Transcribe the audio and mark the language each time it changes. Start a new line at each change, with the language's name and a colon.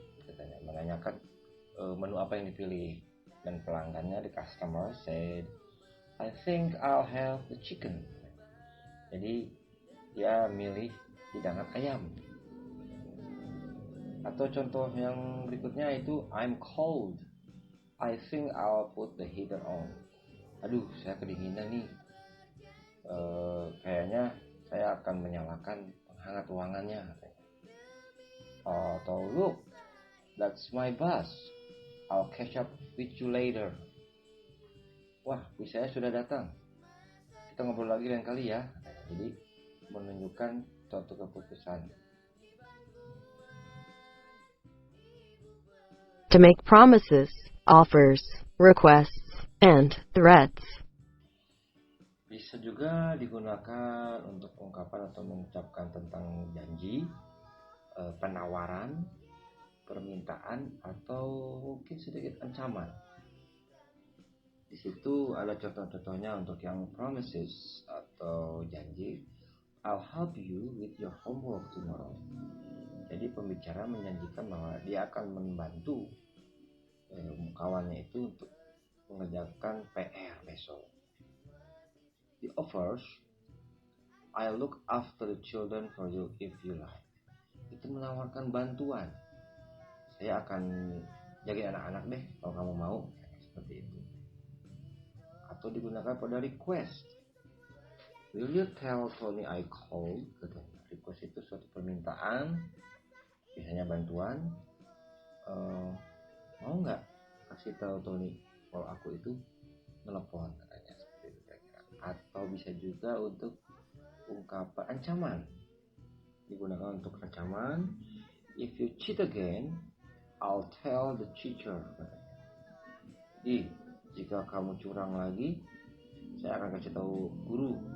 Indonesian: Katanya, menanyakan menu apa yang dipilih. Dan pelanggannya,
English: the customer said, I think I'll have the chicken.
Indonesian: Jadi, dia milih hidangan ayam. Atau contoh yang berikutnya itu,
English: I'm cold. I think I'll put the heater on.
Indonesian: Aduh, saya kedinginan nih. Kayaknya saya akan menyalakan penghangat ruangannya.
English: Atau look, that's my bus. I'll catch up with you later.
Indonesian: Wah, bis saya sudah datang. Kita ngobrol lagi lain kali ya. Jadi menunjukkan suatu keputusan.
English: To make promises, offers, requests, and threats.
Indonesian: Bisa juga digunakan untuk ungkapan atau mengucapkan tentang janji, penawaran, permintaan, atau mungkin sedikit ancaman. Di situ ada contoh-contohnya untuk yang promises atau janji.
English: I'll help you with your homework tomorrow.
Indonesian: Jadi pembicara menjanjikan bahwa dia akan membantu kawannya itu untuk mengerjakan PR besok.
English: The offers, I'll look after the children for you if you like.
Indonesian: Itu menawarkan bantuan. Saya akan jagain anak-anak deh kalau kamu mau. Seperti itu. Atau digunakan pada request.
English: Will you tell Tony I called?
Indonesian: Request itu suatu permintaan, biasanya bantuan. Mau nggak kasih tahu Tony kalau aku itu telepon, katanya seperti itu kira-kira. Atau bisa juga untuk ungkapan ancaman, digunakan untuk ancaman.
English: If you cheat again, I'll tell the teacher.
Indonesian: Jadi jika kamu curang lagi, saya akan kasih tahu guru.